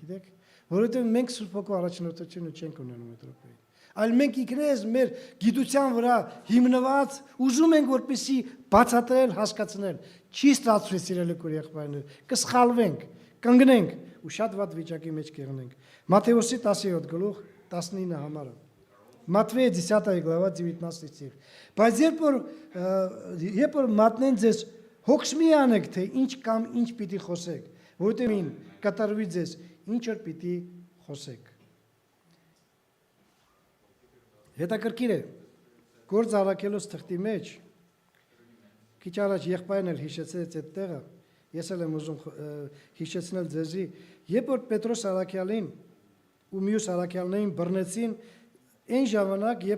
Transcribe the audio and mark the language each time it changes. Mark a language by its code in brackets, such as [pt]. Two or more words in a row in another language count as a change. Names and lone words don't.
[hy] գիտեք, որովհետեւ մենք Սուրբ Հոգու առաջնորդությունը չենք ունենում այդ րոպեին։ Այլ մենք ինքներս մեր գիտության վրա հիմնված ուզում ենք որպեսզի բացատրել, հասկացնել։ Չի ստացվի սիրելի քույր եղբայրներ, կսխալվենք, կընկնենք ու շատ վատ վիճակի մեջ կեղնենք։ Մատթեոսի 17:19 համարը։ [ru] Матфея 10 глава 19 стих։ [hy] Բայց երբ որ մատնեն ձեզ, հոգս մի անեք, թե ինչ կամ ինչ պիտի խոսեք, որովհետև ին կատարվի ձեզ, ինչ որ պիտի խոսեք։ Հետաքրքիր է, Գործ առաքելոց թղթի մեջ քիչ առաջ եղբայրն էլ հիշեցեց այդ տեղը, ես էլ եմ ուզում հիշեցնել ձեզի, երբ որ Պետրոս առաքյալին ու մյուս առաքյալներին բռնեցին, այն ժամանակ, երբ